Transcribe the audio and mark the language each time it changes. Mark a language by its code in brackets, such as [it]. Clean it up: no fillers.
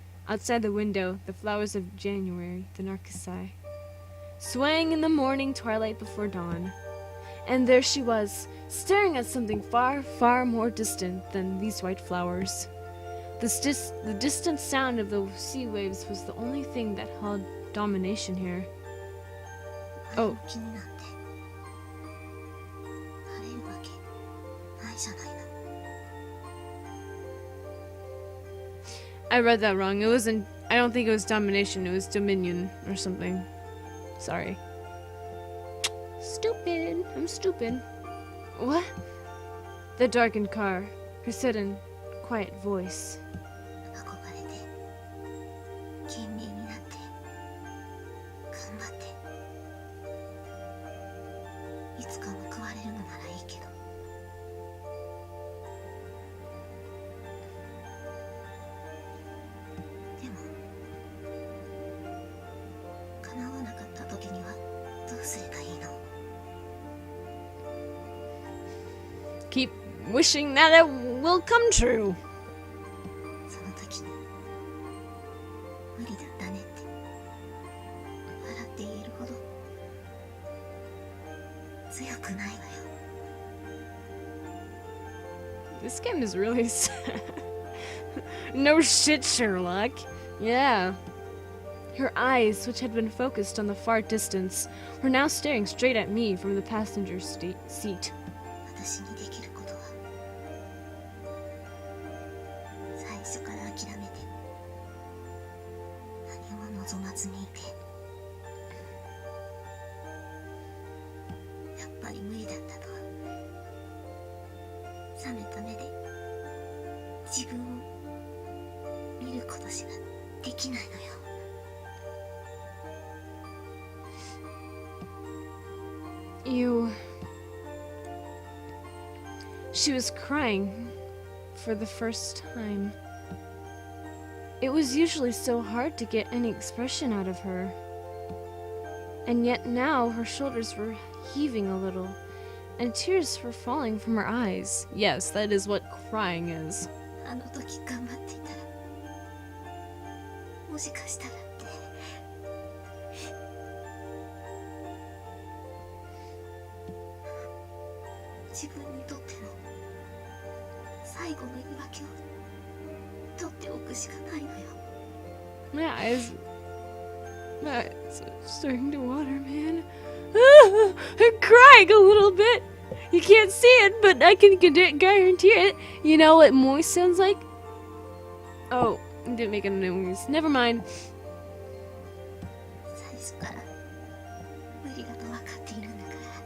[en] Outside the window, the flowers of January, the narcissi, swaying in the morning twilight before dawn. And there she was, staring at something far, far more distant than these white flowers. The distant sound of the sea waves was the only thing that held domination here. Oh. [ja] 気になってなれるわけないじゃないの。 [en] I read that wrong. It wasn't. I don't think it was domination. It was dominion or something. Sorry. Stupid. I'm stupid. What? The darkened car. Her sudden, quiet voice. [ja] 憧れて懸命になって頑張っていつか報われるのならいいけど。でも叶わなかった時にはどうすればいいの？ [en] Keep wishing that it will come true. [ja] その時に無理だったねって笑って言えるほど強くないわよ。 [en] This game is really sad. No shit, Sherlock. Yeah. Her eyes, which had been focused on the far distance, were now staring straight at me from the passenger seat. [ja] 私にできることは最初から諦めて何も望まずにいてやっぱり無理だったとは冷めた目で自分を見ることしかできないのよ。 [en] She was crying for the first time. It was usually so hard to get any expression out of her. And yet now her shoulders were heaving a little, and tears were falling from her eyes. Yes, that is what crying is. [ja] あの時頑張っていたらもしかしたらって自分にとっての最後の言い訳を取っておくしかないのよ。 [en] My eyes are starting to water, man. I'm crying a little bit. You can't see it, but I can guarantee it. You know what moist sounds like? Oh, I didn't make a noise. Never mind. [ja] 最初から無理だと分かっているんだから。